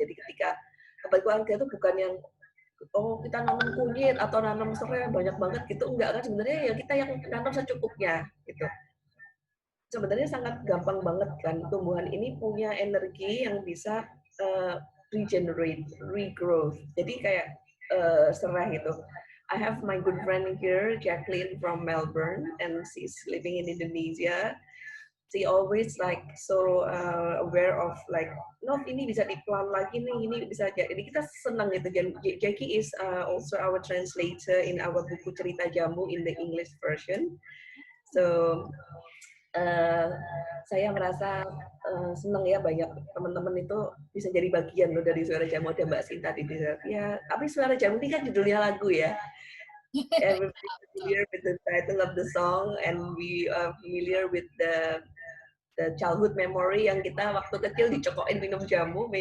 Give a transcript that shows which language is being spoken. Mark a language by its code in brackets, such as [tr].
[id] Jadi ketika obat keluarga itu bukan yang kita nanam kunyit atau nanam serai banyak banget gitu, enggak kan, sebenarnya ya kita yang nanam secukupnya gitu. Sebenarnya sangat gampang banget kan, tumbuhan ini punya energi yang bisa regenerate, regrowth. Jadi kayak serai gitu. [en] I have my good friend here, Jacqueline from Melbourne, and she's living in Indonesia. She always like so aware of like, no, [id] ini bisa diplan lagi nih, ini bisa. Jadi kita senang gitu. [en] Jackie is also our translator in our [id] buku cerita jamu [en] in the English version. [id] So saya merasa senang ya, banyak teman-teman itu bisa jadi bagian loh dari Suara Jamu. Ada Mbak Sinta di desa. Ya, tapi Suara Jamu ini kan judulnya lagu ya. [en] Everybody familiar with the title of the song, and we are familiar with the childhood memory [id] yang kita waktu kecil dicokokin minum jamu.